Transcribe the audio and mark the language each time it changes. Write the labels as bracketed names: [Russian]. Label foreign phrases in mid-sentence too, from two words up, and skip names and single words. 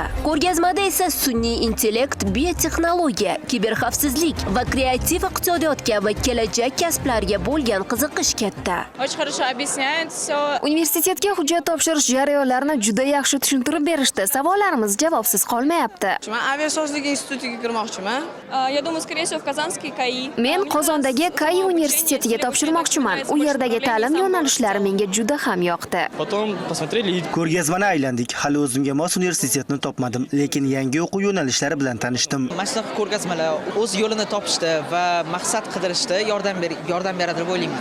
[Uzbek] Ko'rgazmada esa sun'iy intellekt, biotexnologiya, kiberxavfsizlik va kreativ iqtisodiyot kabi kelajak kasblarga bo'lgan qiziqish katta. Universitetga hujjat topshirish jarayonlarini juda yaxshi tushuntirib berishdi. Savollarimiz javobsiz qolmayapti. Aviasozlik institutiga kirmoqchiman. [Russian] Я думаю, скорее всего, в Казанский КАИ. [Uzbek] Men Qozondagi KAI universitetiga topshirmoqchiman. U yerdagi ta'lim yo'nalishlari menga juda ham yoqdi. Ko'rgazmani aylandik. Hali o'zimga mos universitetni topmadim, lekin yangi o'quv yo'nalishlari bilan tanishdim. Mana shunaqa ko'rgazmalar o'z yo'lini topishda va maqsad qidirishda yordam beradi deb o'ylayman.